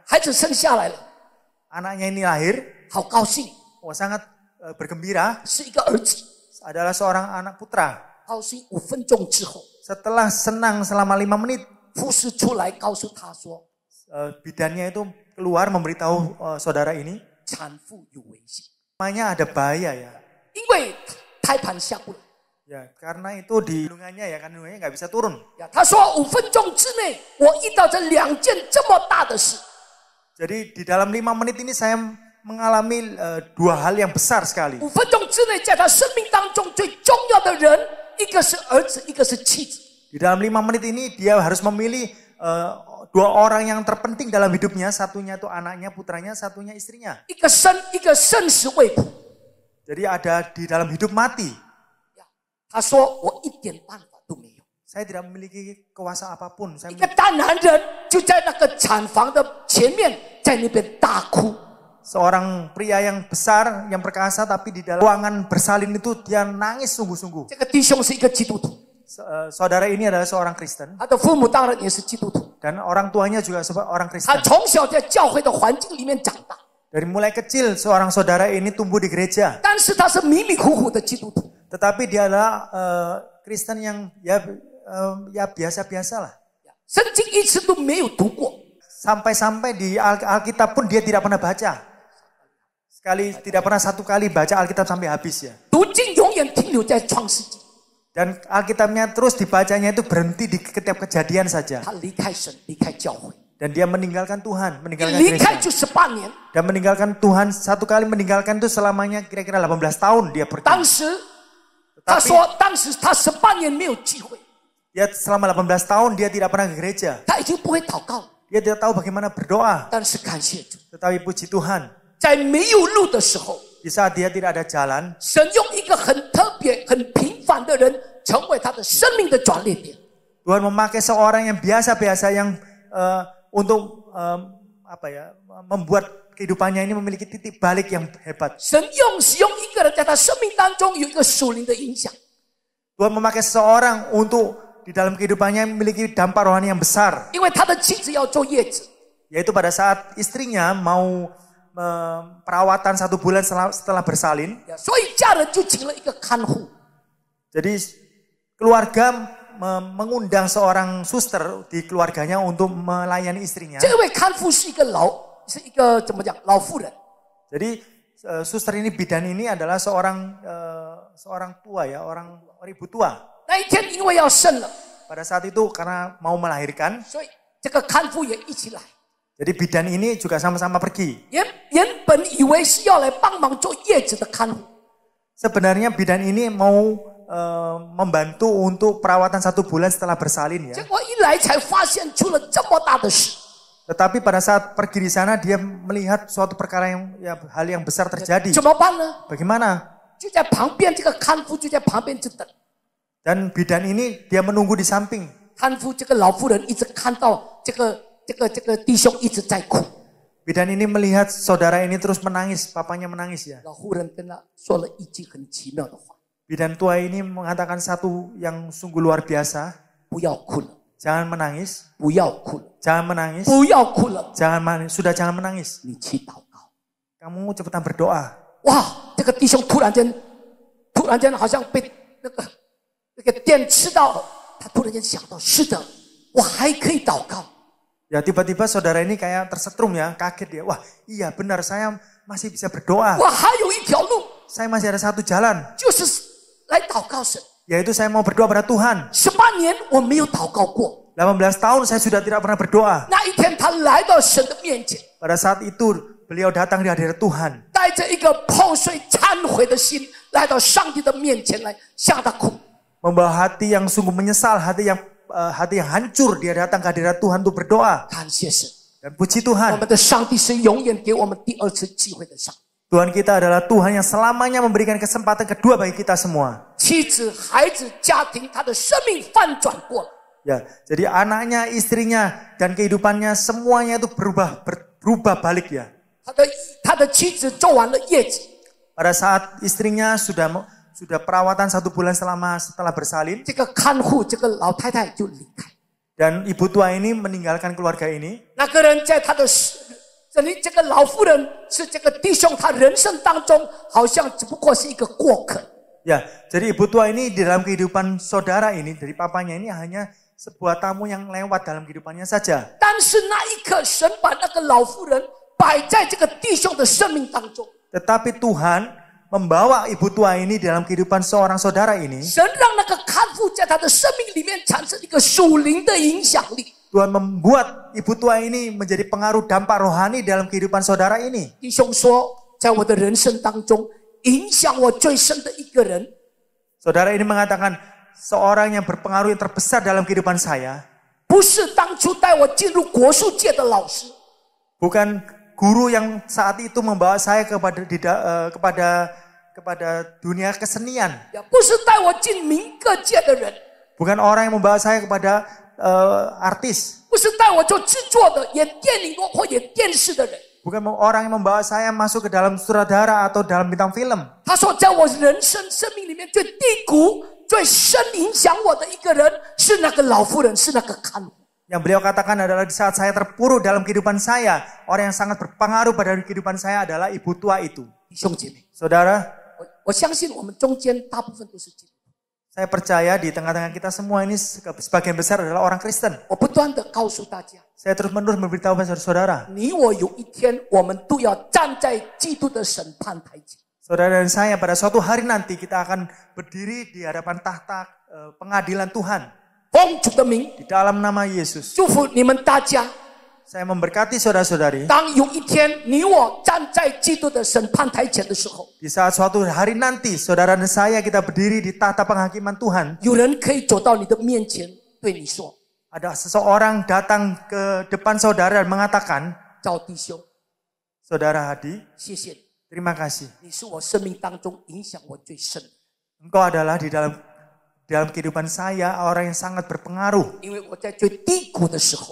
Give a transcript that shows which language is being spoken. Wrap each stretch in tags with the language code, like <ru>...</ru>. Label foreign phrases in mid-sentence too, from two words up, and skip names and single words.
<zh>孩子生下来了，</zh> <id>Anaknya ini lahir,</id> <zh>好高兴，</zh> <id>sangat bergembira,</id> <zh>是一个儿子。</zh> <id>adalah seorang anak putra.</id> <zh>高兴5分钟之后，</zh> <id>Setelah senang selama 5 menit,</id> <zh>护士出来告诉他说，</zh> <id>bidannya itu keluar memberitahu saudara ini,</id> <zh>产妇有危险，</zh> <id>namanya ada bahaya ya.</id> <zh>因为胎盘下不来。</zh> <id>Ya, karena itu di kandungannya kandungannya nggak bisa turun.</id> <zh>呀，他说5分钟之内，我遇到这2件这么大的事。</zh> <id>Jadi di dalam 5 menit ini saya mengalami 2 hal yang besar sekali.</id> <zh>5 分钟之内，在他生命当中最重要的人，一个是儿子，一个是妻子。</zh> <id>Di dalam 5 menit ini dia harus memilih 2 orang yang terpenting dalam hidupnya. Satunya itu anaknya, putranya, satunya istrinya.</id> <zh>一个生死未卜。</zh> <id>Jadi ada di dalam hidup mati.</id> <zh>他说我一点办法都没有。</zh> <id>Saya tidak memiliki kuasa apapun.</id> <zh>一个大男人就在那个产房的前面，在那边大哭。</zh> <id>seorang pria yang besar, yang perkasa, tapi di dalam ruangan bersalin itu dia nangis sungguh-sungguh.</id> <zh>这个弟兄是一个基督徒，</zh> <id>Saudara ini adalah seorang Kristen</id> <zh>他的父母当然也是基督徒，</zh> <id>dan orang tuanya juga orang</id> <zh>他</zh> <id>Kristen.</id> <zh>从小在教会的环境里面长大，</zh> <id>Dari mulai kecil seorang saudara ini tumbuh di gereja,</id> <zh>但是他是迷迷糊糊的基督徒。</zh> <id>tetapi dia adalah Kristen yang ya biasa-biasa lah.</id> <zh>圣经一次都没有读过，</zh> <id>Sampai-sampai di Alkitab pun dia tidak pernah baca. Tidak pernah satu kali baca Alkitab sampai habis ya.</id> <zh>读经永远停留在创世纪。</zh> <id>Dan Alkitabnya terus dibacanya itu berhenti di setiap kejadian saja.</id> <zh>他离开神，离开教会，</zh> <id>Dan dia meninggalkan Tuhan,</id> <zh>一</zh> <id>meninggalkan</id> <zh>离开</zh> <id>gereja.</id> <zh>就18年。</zh> <id>Dan meninggalkan Tuhan, satu kali meninggalkan itu selamanya kira-kira 18 tahun dia pergi.</id> <zh>当时他说，当时他18年没有聚会，</zh> <id>Dia selama 18 tahun dia tidak pernah ke gereja.</id> <zh>他已经不会祷告了。</zh> <id>Dia tidak tahu bagaimana berdoa.</id> <zh>但是感谢主，</zh> <id>Tetapi puji Tuhan,</id> <zh>在没有路的时候，</zh> <id>di saat dia tidak ada jalan,</id> <zh>神用一个很特别、很平凡的人，成为他的生命的转捩点。</zh> <id>Tuhan memakai seorang yang biasa-biasa yang untuk membuat kehidupannya ini memiliki titik balik yang hebat.</id> <zh>神使用一个人，在他生命当中有一个属灵的影响。</zh> <id>Tuhan memakai seseorang untuk di dalam kehidupannya memiliki dampak rohani yang besar.</id> <zh>因为他的妻子要坐月子，</zh> <id>Yaitu pada saat istrinya mau perawatan 1 bulan setelah bersalin.</id> <zh>所以家人就请了一个看护。</zh> <id>Jadi keluarga mengundang seorang suster di keluarganya untuk melayani istrinya.</id> <zh>这位看护是一个怎么讲老妇人，</zh> <id>Jadi suster ini, bidan ini adalah seorang tua ya, orang ibu tua.</id> <zh>那一天因为要生了，</zh> <id>Pada saat itu karena mau melahirkan,</id> <zh>所以这个看护也一起来。</zh> <id>jadi bidan ini juga sama-sama pergi.</id> <zh>原本以为是要来帮忙坐月子的看护，</zh> <id>Sebenarnya bidan ini mau membantu untuk perawatan 1 bulan setelah bersalin</id> <zh>结</zh> <id>ya.</id> <zh>果一来才发现出了这么大的事。</zh> <id>Tetapi pada saat pergi di sana dia melihat suatu perkara hal yang besar terjadi.</id> <zh>怎么办呢？</zh> <id>Bagaimana?</id> <zh>就在旁边，这个看护就在旁边就等。</zh> <id>Dan bidan ini dia menunggu di samping.</id> <zh>看护这个老妇人一直看到这个弟兄一直在哭，</zh> <id>Bidan ini melihat saudara ini terus menangis, papanya menangis ya.</id> <zh>老妇人跟他说了一句很奇妙的话：</zh> <id>Bidan tua ini mengatakan satu yang sungguh luar biasa.</id> <zh>不要哭了，</zh> <id>Jangan menangis,</id> <zh>不要哭了，</zh> <id>jangan menangis,</id> <zh>不要哭了，</zh> <id>sudah jangan menangis.</id> <zh>你去祷告。</zh> <id>Kamu cepetan berdoa.</id> <zh>哇，这个弟兄突然间好像被那个电吃到了，他突然间想到，是的，我还可以祷告。</zh> <id>Ya tiba-tiba saudara ini kayak tersetrum ya, kaget dia. Wah iya benar, saya masih bisa berdoa.</id> <zh>我还有一条路，</zh> <id>Saya masih ada satu jalan,</id> <zh>就是来祷告神。</zh> <id>yaitu saya mau berdoa pada Tuhan.</id> <zh>18 年我没有祷告过，</zh> <id>18 tahun saya sudah tidak pernah berdoa.</id> <zh>那一天他来到神的面前，</zh> <id>Pada saat itu beliau datang di hadirat Tuhan.</id> <zh>带着一个破碎忏悔的心，来到上帝的面前来向他哭。</zh> <id>Membawa hati yang sungguh menyesal, hati yang hancur, dia datang ke hadirat Tuhan untuk berdoa.</id> <zh>感谢神，</zh> <id>Dan puji</id> <zh>我</zh> <id>Tuhan,</id> <zh>们的上帝是永远给我们第二次机会的上帝。</zh> <id>Tuhan kita adalah Tuhan yang selamanya memberikan kesempatan kedua bagi kita semua.</id> <zh>妻子、孩子、家庭，他的生命翻转过了。</zh> <id>Ya, jadi anaknya, istrinya, dan kehidupannya semuanya itu berubah balik ya.</id> <zh>他的妻子做完了月子，</zh> <id>Pada saat istrinya sudah perawatan 1 bulan setelah bersalin,</id> <zh>这个看护这个老太太就离开。</zh> <id>dan ibu tua ini meninggalkan keluarga ini.</id> <zh>那个人在他的这个老妇人是这个弟兄，他人生当中好像只不过是一个过客。</zh> <id>Ya, jadi ibu tua ini di dalam kehidupan saudara ini, dari papanya ini hanya sebuah tamu yang lewat dalam kehidupannya saja.</id> <zh>但是那一刻，神把那个老妇人摆在这个弟兄的生命当中。</zh> <id>Tetapi Tuhan membawa ibu tua ini dalam kehidupan seorang saudara ini.</id> <zh>神让那个看护在他的生命里面产生一个属灵的影响力。</zh> <id>Tuhan membuat ibu tua ini menjadi pengaruh dampak rohani dalam kehidupan saudara ini.</id> <zh>弟兄说，在我的人生当中，影响我最深的一个人，</zh> <id>Saudara ini mengatakan seorang yang berpengaruh yang terbesar dalam kehidupan saya.</id> <zh>不是当初带我进入国术界的老师，</zh> <id>Bukan guru yang saat itu membawa saya kepada dunia kesenian.</id> <zh>也不是带我进民歌界的人，</zh> <id>Bukan orang yang membawa saya kepada artis.</id> <zh>不是带我做制作的、演电影或演电视的人，</zh> <id>bukan orang yang membawa saya masuk ke dalam sutradara atau dalam bintang film.</id> <zh>他说，在我人生生命里面最低谷、最深影响我的一个人，是那个老妇人，是那个看护。</zh> <id>Yang beliau katakan adalah di saat saya terpuruk dalam kehidupan saya, orang yang sangat berpengaruh pada kehidupan saya adalah ibu tua itu.</id> <zh>弟兄姐妹，</zh> <id>Saudara,</id> <zh>我相信我们中间大部分都是基督徒。</zh> <id>saya percaya di tengah-tengah kita semua ini sebagian besar adalah orang Kristen.</id> <zh>我不断的告诉大家，</zh> <id>Saya terus-menerus memberitahu pada saudara,</id> <zh>你我有一天，我们都要站在基督的审判台前。</zh> <id>saudara dan saya pada suatu hari nanti kita akan berdiri di hadapan tahta pengadilan Tuhan.</id> <zh>奉主的名，</zh> <id>Di dalam nama Yesus.</id> <zh>祝福你们大家。</zh> <id>Saya memberkati saudara-saudari.</id> <zh>当有一天你我站在基督的审判台前的时候，</zh> <id>Di saat suatu hari nanti, saudara dan saya kita berdiri di tahta penghakiman Tuhan.</id> <zh>有人可以走到你的面前，对你说</zh> <id>Ada seseorang datang ke depan saudara dan mengatakan,</id> <zh>赵弟兄，</zh> <id>Saudara Hadi,</id> <zh>谢谢你，</zh> <id>terima kasih.</id> <zh>你是我生命当中影响我最深的，</zh> <id>Engkau adalah di dalam kehidupan saya orang yang sangat berpengaruh.</id> <zh>因为我在最低谷的时候，</zh>